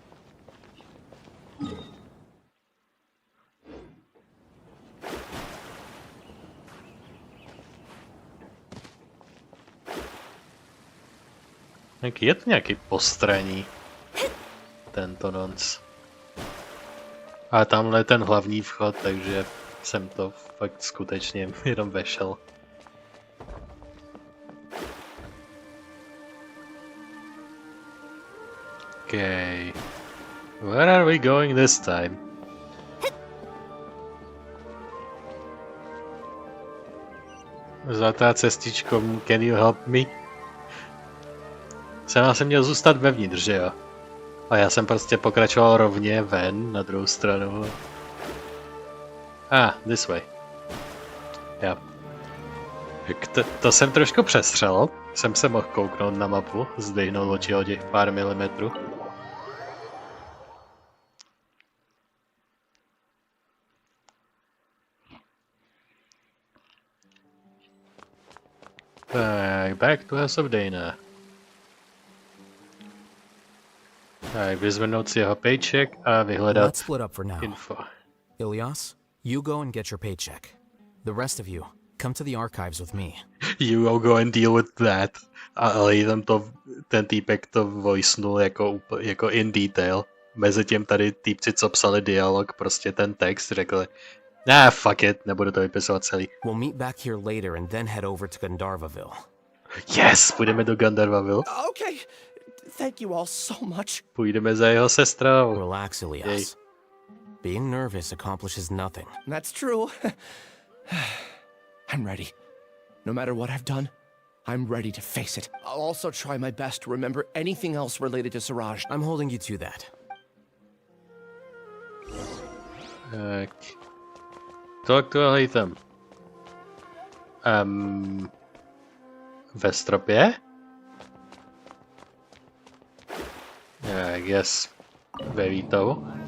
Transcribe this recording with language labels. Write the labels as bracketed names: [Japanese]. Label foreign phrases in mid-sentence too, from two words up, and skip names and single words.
[Czech] Je to nějaký postraní. Tento nonc. A tamhle je ten hlavní vchod, takže jsem to fakt skutečně jenom vešel. [English] Okay. Where are we going this time? [Czech] Zlatá cestičko, [English] can you help me? [Czech] Jsem měl zůstat vevnitř, že jo? A já jsem prostě pokračoval rovně ven, na druhou stranu. [English] This way. [Czech] Jo. To jsem trošku přestřel. Jsem se mohl kouknout na mapu, zdvihnout oči o těch pár milimetrů. Tak, [English] back to House of Dana. [Czech] Tak, vyzvednout si jeho paycheck a vyhledat [English] Let's split up for now. [Czech] info. [English] Ilyas, you go and get your paycheck. The rest of you, come to the archives with me. You will go and deal with that. [Czech] Ale ten týpek to voicenul jako [English] in detail. [Czech] Mezitím tady týpci, co psali dialog, prostě ten text řekli [English] fuck it, [Czech] nebudu to vypisovat celý. [English] We'll meet back here later and then head over to Gandharvaville. [Czech] Yes, půjdeme do Gandharvaville. [English] Okay. Thank you all so much. [Czech] Půjdeme za jeho sestrou. [English] Relax, Ilyas. Being nervous accomplishes nothing. That's true. I'm ready. No matter what I've done, I'm ready to face it. I'll also try my best to remember anything else related to Siraj. I'm holding you to that. Talk to Alhaitham. [Czech] Ve stropě? [English] I guess [Czech] ve výtahu.